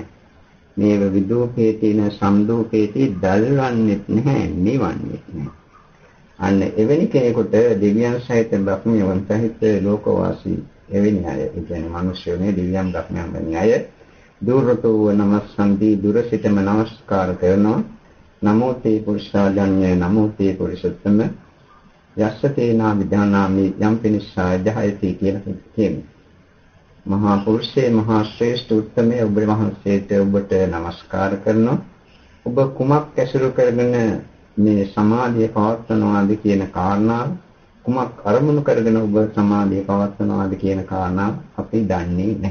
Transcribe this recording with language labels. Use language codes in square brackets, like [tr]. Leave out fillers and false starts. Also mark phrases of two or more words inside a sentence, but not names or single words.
[pi] මේව විදූපේතින සම්දූපේති [si] දල්වන්නෙත් නැහැ, නිවන්නෙත් නැහැ. අන්න එවැනි කෙනෙකුට දෙවියන් සහිත බ්‍රහ්මයන් සහිත ලෝකවාසී එවැනි අය, ඒ කියන්නේ මිනිස්යෝනේ දෙවියන් බ්‍රහ්මයන් වැනි අය [pi] දුරතෝ නමස්සන්ති, [si] දුර සිටම නමස්කාර කරනවා. [pi] නමෝ තේ පුරුෂාජඤ්ඤ, නමෝ තේ පුරුෂෝත්තම, යස්ස තේනා විදානාමි යම් පිනිස්සාය ජහයති [si] කියලා කියනවා. මහා පුරුෂේ, මහා ශ්‍රේෂ්ඨ උත්තමයේ ඔබ වහන්සේට ඔබට නමස්කාර කරනවා. ඔබ කුමක් ඇසුරු කරගෙන මේ සමාධිය පවත්වනවාද කියන කාරණාව, කුමක් අරමුණු කරගෙන ඔබ සමාධිය පවත්වනවාද කියන කාරණාව අපි දන්නේ නැහැ.